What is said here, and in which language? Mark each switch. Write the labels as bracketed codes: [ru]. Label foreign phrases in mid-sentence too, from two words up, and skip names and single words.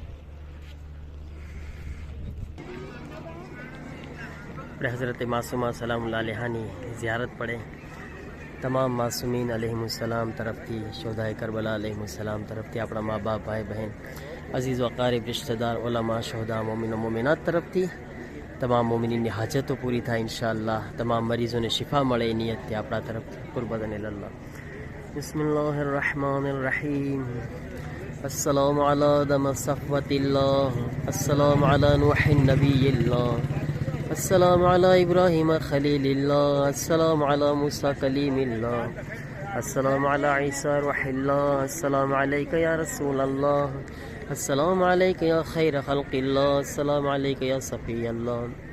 [gu] આપણે હઝરત માસુમા [ar] سلام الله عليها [gu] ઝિયારત પડે તમામ માસુમીન અલૈહિમુસ્સલામ તરફથી, શોધાએ કરબલા અલૈહિમુસ્સલામ તરફથી, આપણા મા બાપ, ભાઈ બહેન, અઝીઝ વ અકારીબ, રિશ્તેદાર, ઉલમા, શોહદા, મોમિન મોમિનાત તરફથી તમામ મોમિનીની હાજતો પૂરી થાય ઇન્શાઅલ્લાહ. તમામ મરીઝોને શિફા મળે એ નિયતથી આપણા તરફથી [ar] قربة إلى الله. بسم الله الرحمن الرحيم. السلام على آدم صفوة الله. السلام على نوح نبي الله. السلام على إبراهيم خليل الله. السلام على موسى كليم الله. السلام على عيسى روح الله. السلام عليك يا رسول الله. السلام عليك يا خير خلق الله. السلام عليك يا صفي الله.